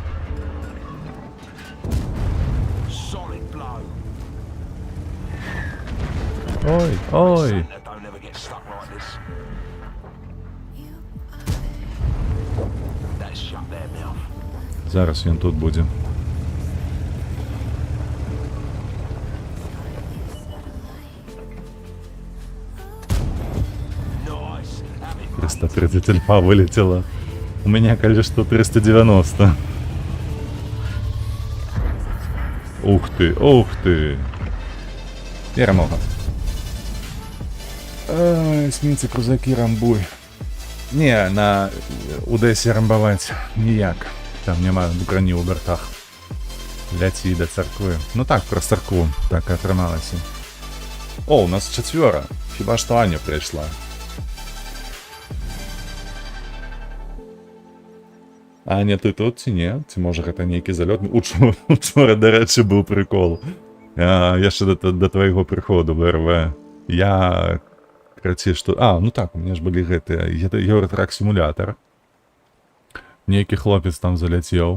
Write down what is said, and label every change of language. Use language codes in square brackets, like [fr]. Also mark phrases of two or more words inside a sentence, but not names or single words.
[be] Ой. Зараз ён тут будзе. Альфа вылетела. [ru] У меня, конечно, 390. Ух ты. [uk] Перемога. [be] Эсмінцы, крузаки, рамбуй. Не, на Одесі рамбаваць ніяк. Там няма броні у бортах. Ляці до царквы. Ну так, про царкву. Так и атрымалася. О, у нас 4. [uk] Хіба што Аня прийшла. Аня, [be] ты тут ці не? Ці можа гэта нейкі залёт? Учора, дарэчы, быў прикол. Яшчэ да твайго прыходу в РВ. Я... Карацей, што... ну так, [ru] у меня ж [be] былі гэтыя... Еўратрак-сімулятар. Нейкі хлопец там заляцеў.